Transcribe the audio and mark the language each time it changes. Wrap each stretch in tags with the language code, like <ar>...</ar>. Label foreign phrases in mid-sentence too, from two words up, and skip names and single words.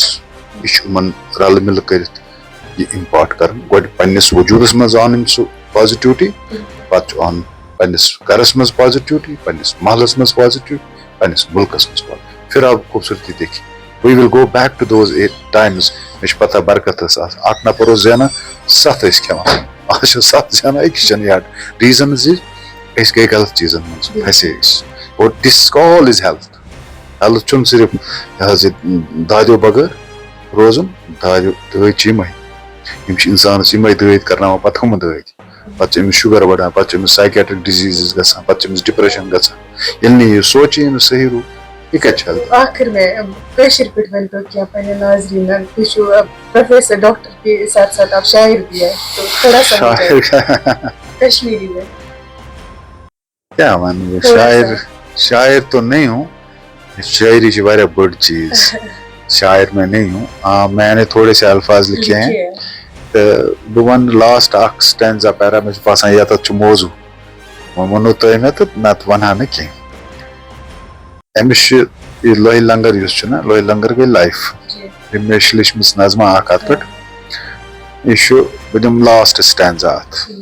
<ks>یہِ چھُ یِمن رلہٕ مِلہٕ کٔرِتھ یہِ اِمپاٹ کران. گۄڈٕ پننِس وجوٗدس منٛز اَنٕنۍ سُہ پازِٹِوٹی, پتہٕ چھُ اَنُن پننِس گرس منٛز پازِٹِوٹی, پننِس محلس منٛز پازِٹِوٹی, پننِس مُلکس منٛز پازِٹِوٹی.</ks> <ur>پھر آپ خوٗبصوٗرتی دیکھیے.</ur> <en>we will go back to those times.</en> <ks>مےٚ چھِ پتہ برکت ٲس آسان, اکھ نفر اوس زینان, 7 ٲسۍ کھٮ۪وان. آز چھِ 7 زینان, أکِس چھنہٕ یاد. ریٖزن زِ أسۍ گٔے غلط چیٖزن منٛز, پھسے أسۍ.</ks> <en>and this all is health.</en> <ks>ہیلتھ چھُنہٕ صرف یہِ حظ یہِ دادیو بغٲر روزُن, دٲدۍ چھِ یِمے, یِم چھِ انسانس یِمے دٲدۍ کرناوان, پتہٕ ہُمہٕ دٲدۍ. پتہٕ چھِ أمِس شُگر بڑان, پتہٕ چھِ أمِس</ks> <en>psychiatric diseases</en> <ks>گژھان, پتہٕ چھِ أمِس ڈپریشن گژھان. ییٚلہِ نہٕ یہِ سونٛچی نہٕ صحیح روٗد, یہِ کتہِ چھِ ہیلتھ.</ks> <ur>آخر میں</ur> <ks>کٲشِر پٲٹھۍ ؤنۍتو کینٛہہ پنٛنٮ۪ن ناظریٖنن. تُہۍ چھِو</ks> <ur>پروفیسر ڈاکٹر کے ساتھ ساتھ آپ شاعر بھی ہیں, تو تھوڑا سا کشمیری میں</ur> <ks>کیا ون,</ks> <ur>شاعر تو نہیں ہوں,</ur> <ks>شاعری چھِ واریاہ بٔڑ چیٖز.</ks> <ur>شاعر میں نہیں ہوں. ہاں میں نے تھوڑے سے الفاظ لکھے ہیں,</ur> <ks>تہٕ بہٕ وَنہٕ لاسٹ اکھ</ks> <en>stanza para,</en> <ks>مےٚ چھُ باسان ییٚتٮ۪تھ چھُ موضوٗع, وۄنۍ ووٚنوٕ تۄہہِ مےٚ تہٕ نتہٕ ونہٕ ہا نہٕ کینٛہہ. أمِس چھُ یہِ لوہہِ لنگر یُس چھُ نا, لوہہِ لنگر گٔے لایف. یہِ مےٚ چھِ لیچھمٕژ نظما اکھ اتھ پٮ۪ٹھ. یہِ چھُ, بہٕ دِمہٕ</ks> <en>last stanza</en> <ks>اتھ.</ks>